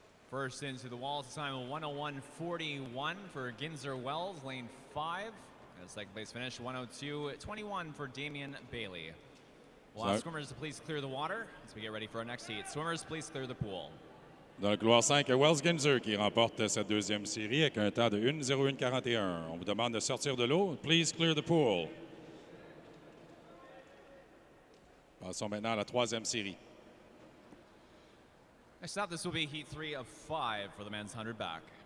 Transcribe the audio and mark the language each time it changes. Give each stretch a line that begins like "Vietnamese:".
English: First into the walls, time of 101.41 for Ginzer Wells, lane 5. And a second place finish, 102.21 for Damian Bailey. We'll ask swimmers to please clear the water as we get ready for our next heat. Swimmers, please clear the pool.
French: Dans le couloir 5, Wells Ginzer qui remporte cette deuxième série avec un temps de 1:01:41. On vous demande de sortir de l'eau.
English: Please clear the pool.
French: Passons maintenant à la troisième série.
English: Next up, this will be heat 3 of 5 for the men's 100 back.